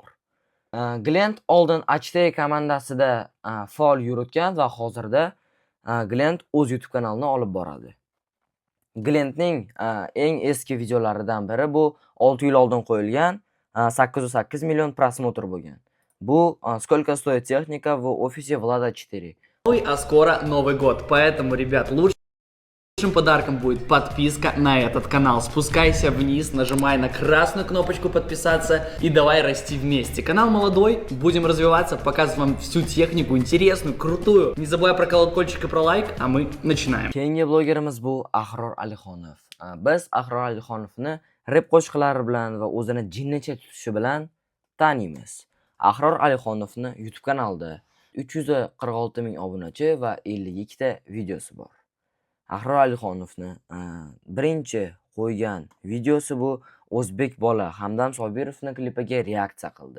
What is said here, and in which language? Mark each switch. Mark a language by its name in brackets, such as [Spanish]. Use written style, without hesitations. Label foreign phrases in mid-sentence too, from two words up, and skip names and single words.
[Uzbek] Glent oldin H4 komandasida faol yuritgan va hozirda Glent o'z YouTube kanalini olib boradi. Glentning eng eski videolaridan biri bu 6 yil oldin qo'yilgan 808 million prosmotr bo'lgan. Bu "Сколько стоит техника в офисе Влада 4". [Russian] А скоро Новый год, поэтому, ребят, лучшим подарком будет подписка на этот канал. Спускайся вниз, нажимай на красную кнопочку подписаться и давай расти вместе. Канал молодой, будем развиваться, показывать вам всю технику интересную, крутую. Не забывай про колокольчик и про лайк, а мы начинаем. [Uzbek] Keyingi blogerimiz bu Ahror Alixonov. Biz Ahror Alixonovni rep qo'shiqlari bilan va o'zini jinnicha tutishi bilan taniymiz. Ahror Alixonovni YouTube kanalida 346.000 obunachi va 52 ta videosi bor. Ahror Alixonovni birinchi qo'ygan videosi bu o'zbek bola Hamdam Sobirovning klipiga reaksiya qildi.